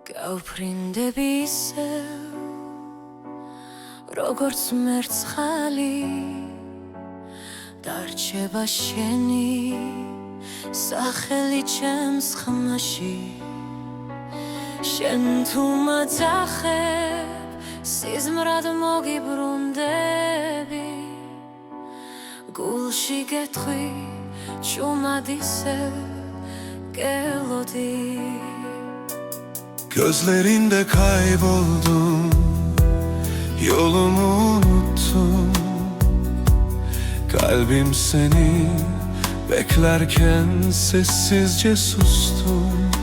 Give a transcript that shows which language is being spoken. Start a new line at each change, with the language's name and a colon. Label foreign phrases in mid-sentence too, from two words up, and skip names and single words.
Georgian: გავფრინდები ისევ როგორც მერცხალი დარჩება შენი სახელი ჩემს ხმაში შენ თუ მაწახებ სიზმრად მოგიბრუნდები გულში გეტყვი ჩუმად ისევ გელოდი
Turkish: Gözlerinde kayboldum Yolumu unuttum Kalbim seni beklerken sessizce sustum